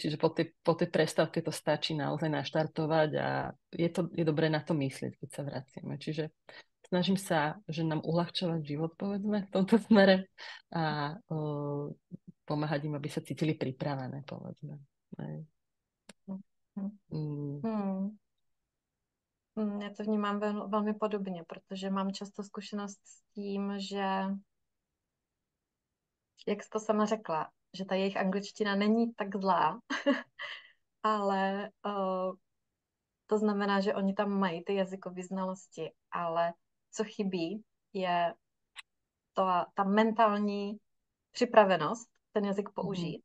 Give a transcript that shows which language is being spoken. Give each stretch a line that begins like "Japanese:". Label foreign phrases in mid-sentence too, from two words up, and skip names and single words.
Slovak: Čiže po tej prestávke to stačí naozaj naštartovať a je dobré na to myslieť, keď sa vraciame. Čiže snažím sa, že nám uľahčovať život, povedzme, v tomto smere a pomáhať im, aby sa cítili pripravené, povedzme. Hej. Mm.
Czech: Já to vnímám velmi podobně, protože mám často zkušenost s tím, že, jak jsi to sama řekla, že ta jejich angličtina není tak zlá, ale to znamená, že oni tam mají ty jazykové znalosti, ale co chybí, je ta mentální připravenost ten jazyk použít.